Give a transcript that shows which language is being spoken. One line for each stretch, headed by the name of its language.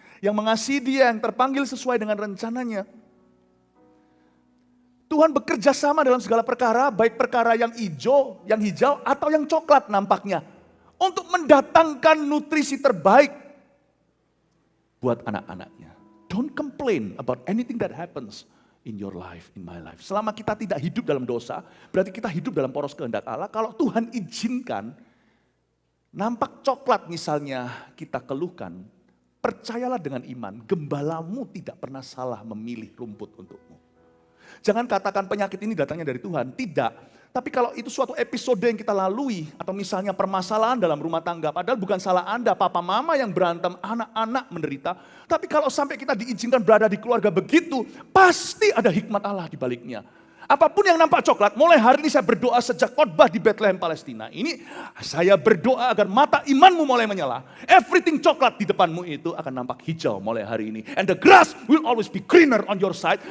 Indonesian: Yang mengasihi dia, yang terpanggil sesuai dengan rencananya. Tuhan bekerja sama dalam segala perkara, baik perkara yang hijau atau yang coklat nampaknya. Untuk mendatangkan nutrisi terbaik buat anak-anaknya.
English: Don't complain about anything that happens in your life, in my life.
Indonesian: Selama kita tidak hidup dalam dosa, berarti kita hidup dalam poros kehendak Allah. Kalau Tuhan izinkan, nampak coklat misalnya kita keluhkan, percayalah dengan iman, gembalamu tidak pernah salah memilih rumput untukmu. Jangan katakan penyakit ini datangnya dari Tuhan, tidak. Tapi kalau itu suatu episode yang kita lalui, atau misalnya permasalahan dalam rumah tangga, padahal bukan salah Anda, papa mama yang berantem, anak-anak menderita. Tapi kalau sampai kita diizinkan berada di keluarga begitu, pasti ada hikmat Allah di baliknya. Apapun yang nampak coklat, mulai hari ini saya berdoa sejak khotbah di Bethlehem, Palestina. Ini saya berdoa agar mata imanmu mulai menyala.
English: Everything
Indonesian: coklat di depanmu itu akan nampak hijau mulai hari ini.
English: And the grass will always be greener on your side.